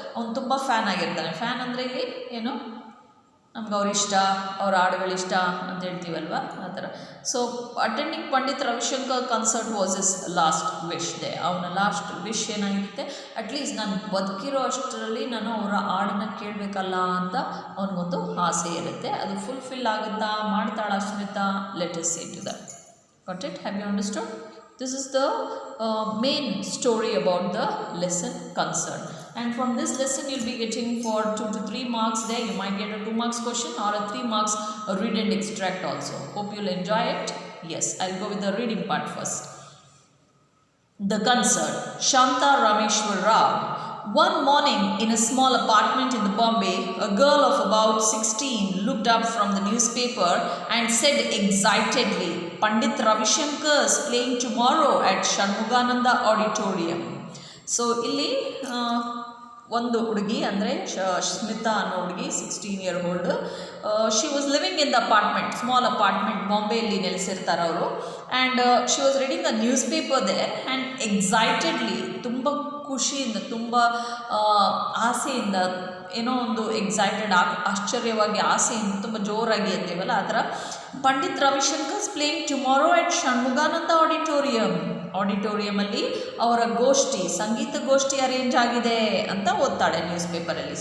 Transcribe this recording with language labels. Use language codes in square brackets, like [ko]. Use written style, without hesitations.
[kn] ಅವನು ತುಂಬ ಫ್ಯಾನ್ ಆಗಿರ್ತಾನೆ. ಫ್ಯಾನ್ ಅಂದರೆ ಇಲ್ಲಿ ಏನು, ನಮ್ಗೆ ಅವ್ರ ಇಷ್ಟ, ಅವ್ರ ಹಾಡುಗಳಿಷ್ಟ ಅಂತ ಹೇಳ್ತೀವಲ್ವ, ಆ ಥರ. [en] So attending Pandit Ravi Shankar concert was his last wish ದೇ. [kn] ಅವನ ಲಾಸ್ಟ್ ವಿಶ್ ಏನಾಗಿರುತ್ತೆ, ಅಟ್ಲೀಸ್ಟ್ ನಾನು ಬದುಕಿರೋ ಅಷ್ಟರಲ್ಲಿ ನಾನು ಅವರ ಹಾಡನ್ನ ಕೇಳಬೇಕಲ್ಲ ಅಂತ ಅವನಿಗೊಂದು ಆಸೆ ಇರುತ್ತೆ. ಅದು ಫುಲ್ಫಿಲ್ ಆಗುತ್ತಾ, ಮಾಡ್ತಾಳ Smita? [en] Let us see to that. Got it? Have you understood? This is the main story about the lesson concerned. And from this lesson you'll be getting for 2 to 3 marks there. You might get a 2 marks question or a 3 marks read and extract also. Hope you'll enjoy it. Yes, I'll go with the reading part first. The concert. Shanta Rameshwar Rao. One morning in a small apartment in the Bombay, a girl of about 16 looked up from the newspaper and said excitedly, Pandit Ravi Shankar is playing tomorrow at Shanmugananda Auditorium. [kn] So ಇಲ್ಲಿ ಒಂದು ಹುಡುಗಿ ಅಂದರೆ ಸ್ಮಿತಾ ಅನ್ನೋ ಹುಡುಗಿ [en] 16 year old. She was living in the apartment, small apartment, [kn] ಬಾಂಬೆಯಲ್ಲಿ ನೆಲೆಸಿರ್ತಾರೆ ಅವರು. [en] and she was reading the newspaper there and excitedly, [kn] ತುಂಬ ಖುಷಿಯಿಂದ, ತುಂಬ ಆಸೆಯಿಂದ, ಏನೋ ಒಂದು ಎಕ್ಸೈಟೆಡ್, ಆಶ್ಚರ್ಯವಾಗಿ, ಆಸೆಯಿಂದ, ತುಂಬ ಜೋರಾಗಿ ಅಂತೀವಲ್ಲ ಆ ಥರ, ಪಂಡಿತ್ ರವಿಶಂಕರ್ಸ್ [en] playing tomorrow at [kn] ಷಣ್ಮುಗಾನಂದ ಆಡಿಟೋರಿಯಮಲ್ಲಿ ಅವರ ಗೋಷ್ಠಿ, ಸಂಗೀತ ಗೋಷ್ಠಿ ಅರೇಂಜ್ ಆಗಿದೆ ಅಂತ ಓದ್ತಾಳೆ ನ್ಯೂಸ್ ಪೇಪರಲ್ಲಿ.